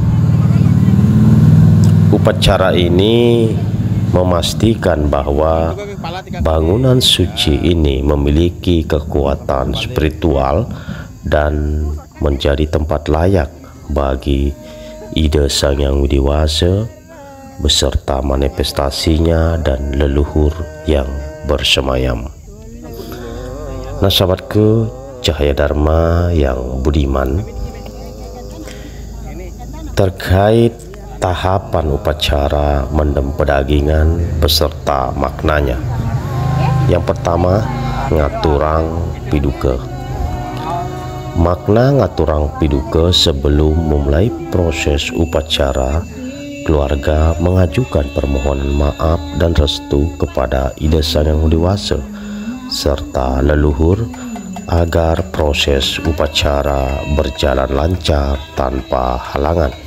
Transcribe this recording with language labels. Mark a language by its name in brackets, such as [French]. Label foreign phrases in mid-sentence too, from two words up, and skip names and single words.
[Indonesian] Upacara ini memastikan bahwa bangunan suci ini memiliki kekuatan spiritual dan menjadi tempat layak bagi ide Sang Yang Widi Wasa beserta manifestasinya dan leluhur yang bersemayam. Nah sahabatku Cahaya Dharma yang budiman, terkait tahapan upacara mendem pedagingan beserta maknanya. Yang pertama, ngaturang piduka. Makna ngaturang piduka: sebelum memulai proses upacara, keluarga mengajukan permohonan maaf dan restu kepada Ida Sang Yang Widi Wasa serta leluhur agar proses upacara berjalan lancar tanpa halangan.